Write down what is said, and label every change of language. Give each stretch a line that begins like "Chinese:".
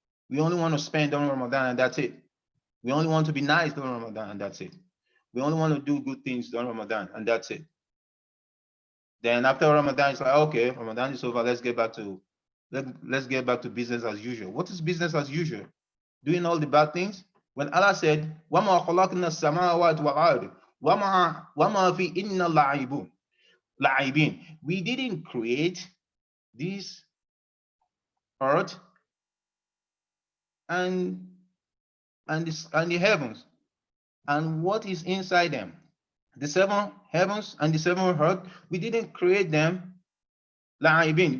English: We only want to spend during Ramadan and that's it. We only want to be nice during Ramadan and that's it. We only want to do good things during Ramadan and that's it. Then after Ramadan, it's like, okay, Ramadan is over. Let's get back to business as usual. What is business as usual? Doing all the bad things? When Allah said,
Arabic: وَمَا خَلَقْنَا السَّمَاوَاتِ وَالْأَرْضِ وَمَا فِي إِنَّا لَعِبِينَ.
English: We didn't create this earth and the heavens and what is inside them. The 7 heavens and the 7 earth, we didn't create them la'ibin.